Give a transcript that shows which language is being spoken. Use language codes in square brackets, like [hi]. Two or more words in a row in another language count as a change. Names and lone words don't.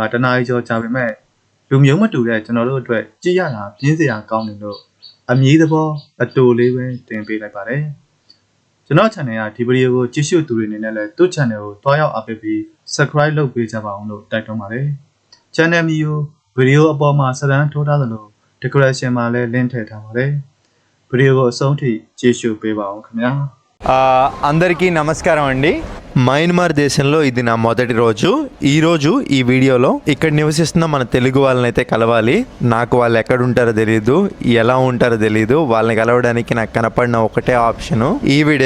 [my] တနားရီကျော်ကြာပေမဲ့လူမျိုးမတူတဲ့ကျွန်တော်တို့အတွက်ကြည့်ရတာပြင်းစရာကောင်းတယ်လို့အမြည်သဘောအတူလေးပဲတင်ပေးလိုက်ပါတယ်ကျွန်တော် channel ကဒီဗီဒီယိုကိုကြည့်ရှုသူတွေအနေနဲ့လည်းသူ့ channel ကိုတွားရောက်အားပေးပြီး subscribe လုပ်ပေးကြပါအောင်လို့တိုက်တွန်းပါတယ် channel မျိုးဗီဒီယိုအပေါ်မှာစတန်းထိုးထားသလို decoration မှာလည်း link ထည့်ထားပါတယ်ဗီဒီယိုကိုအဆုံးထိကြည့်ရှုပေးပါအောင်ခင်ဗျာ [te] అందరికీ నమస్కారం అండి. మయన్మార్ దేశంలో ఇది నా మొదటి రోజు. ఈరోజు ఈ వీడియోలో ఇక్కడ నివసిస్తున్న మన తెలుగు వాళ్ళని అయితే కలవాలి. నాకు వాళ్ళు ఎక్కడ ఉంటారో తెలియదు, ఎలా ఉంటారో తెలియదు. వాళ్ళని కలవడానికి నాకు కనపడిన ఒకటే ఆప్షను ఈవిడే.